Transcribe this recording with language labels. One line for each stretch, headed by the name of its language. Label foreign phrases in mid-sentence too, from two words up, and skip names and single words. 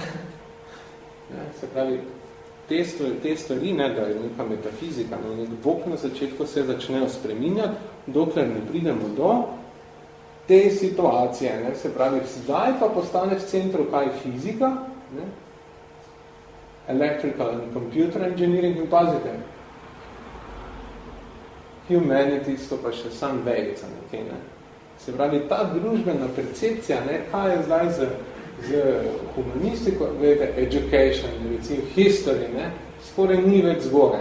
Slovenian: Ja, se pravi, te stvari, ne, da je neka metafizika, no, nek Bog na začetku se začnejo spreminjati, dokler ne pridemo do te situacije. Ne, se pravi, zdaj pa postane v centru kaj fizika, ne,
English: electrical and computer engineering,
Slovenian: in pazite, humanities, to pa še sam vejica nekaj, ne. Se pravi, ta družbena percepcija, ne, kaj je zdaj z humanistiko, glede, education, recimo history, ne, skoraj ni več zgoraj.